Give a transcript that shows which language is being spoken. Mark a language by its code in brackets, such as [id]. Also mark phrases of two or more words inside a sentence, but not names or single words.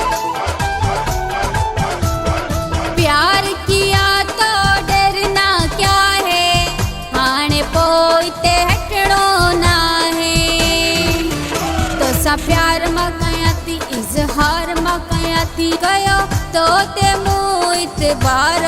[ur] پیار کیا تو ڈرنا کیا ہے, [sd] आने पोइते हटणो ना है। तो सा प्यार मां कया थी, इजहार मां कया थी, कयो तो ते मुँह इतबार।